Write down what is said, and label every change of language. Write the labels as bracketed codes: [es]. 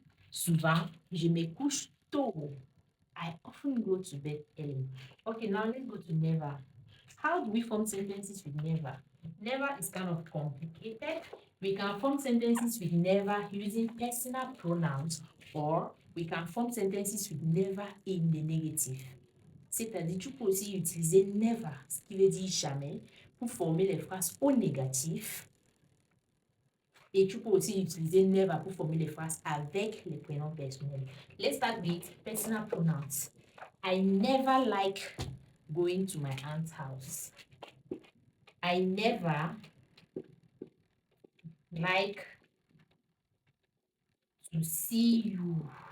[fr] Souvent, je me couche tôt. [en] I often go to bed early. Okay, now let's go to never. How do we form sentences with never? Never is kind of complicated. We can form sentences with never using personal pronouns or we can form sentences with never in the negative. [fr] C'est-à-dire, tu peux aussi utiliser never, ce qui veut dire jamais, pour former les phrases au négatif. Et tu peux aussi utiliser never pour former les phrases avec les prénoms personnels. [en] Let's start with personal pronouns. I never like going to my aunt's house. I never like to see you.